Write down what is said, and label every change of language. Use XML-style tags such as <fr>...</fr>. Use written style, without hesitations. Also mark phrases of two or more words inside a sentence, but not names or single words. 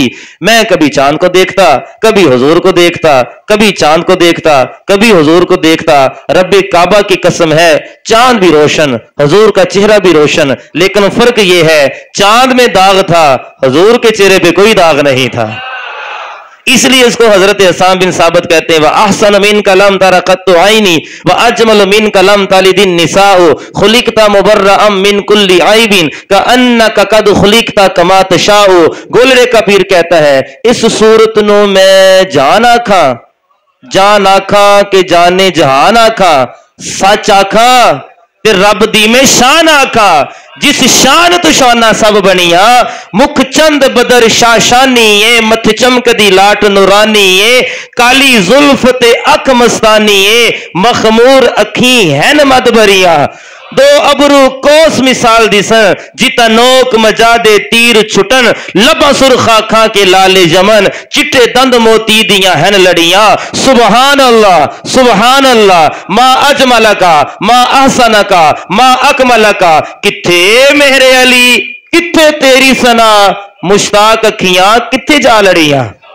<ur>میں کبھی چاند کو دیکھتا، کبھی حضور کو دیکھتا، کبھی چاند کو دیکھتا، کبھی حضور کو دیکھتا. ربِ کعبہ کی قسم ہے، چاند بھی روشن، حضور کا چہرہ بھی روشن، لیکن فرق یہ ہے چاند میں داغ تھا، حضور کے چہرے پہ کوئی داغ نہیں تھا. اسلیے اسکو حضرت حسان بن ثابت کہتے ہیں,</ur> <ar>وأحسن منك لم تر قط عيني وأجمل منك لم تلد النساء خلقت مبرأ من كل عيب كأنك قد خلقت كما تشاء.</ar> <ur>گولڑے کا پیر کہتا ہے,</ur> <pa>اس صورت نوں میں جان آکھاں کے جانِ جہان آکھاں، سچ آکھاں تے رب دی میں شان آکھاں، جس شان توں شاناں سب بنیاں، مکھ چند بدر شعشانی ہے، متھے چمکدی لاٹ نورانی ہے، کالی زلف تے اکھ مستانی ہے، مخمور اکھیں ہین مد بھریاں. دو ابرو قوس مثال دسن، جتھا نوک مژہ دے تیر چھٹن، لباں سرخاں کھا کے لالے جمن، چٹے دند موتی دیاں ہین لڑیاں.</pa> <ar>سبحان الله ما أجملك ما أحسنك ما أكملك,</ar> <pa>کتھے میرے علی کتھے تیری ثنا، مشتاق اکھیاں کتھے جا لڑیاں.</pa>